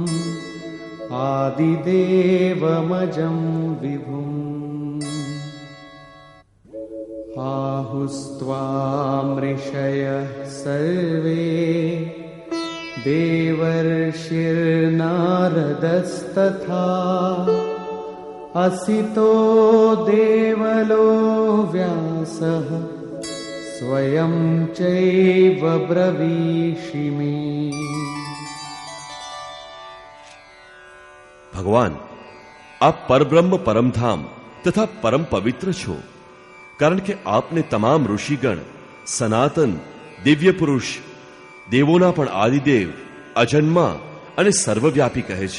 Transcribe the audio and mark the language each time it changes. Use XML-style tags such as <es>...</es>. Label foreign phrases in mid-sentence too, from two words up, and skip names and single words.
<sa>आदिदेवमजं विभुम् आहुस्त्वामृषयः सर्वे देवर्षिर्नारदस्तथा असितो देवलो व्यासः स्वयं चैव ब्रवीषि मे.</sa> <gu>ભગવાન, આપ પરબ્રહ્મ પરમધામ તથા પરમ પવિત્ર છો, કારણ કે આપને તમામ ઋષિગણ સનાતન દિવ્ય પુરુષ, દેવોના પણ આદિદેવ, અજન્મા અને સર્વવ્યાપી કહે છે.</gu>